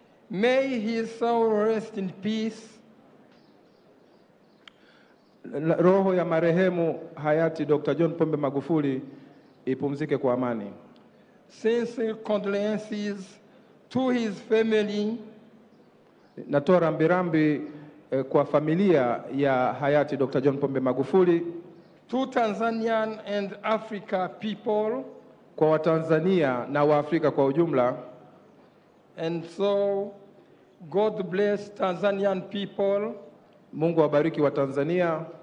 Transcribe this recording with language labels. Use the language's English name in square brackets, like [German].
[English] May his soul rest in peace. [Swahili] Roho ya marehemu hayati Dr. John Pombe Magufuli ipumzike kwa amani. Sincere condolences to his family. Natoa rambirambi kwa familia ya hayati Dr. John Pombe Magufuli, [English] to Tanzanian and Africa people, [Swahili] kwa Watanzania na Waafrika kwa ujumla. [English] And so, God bless Tanzanian people. [Swahili] Mungu awabariki wa Tanzania.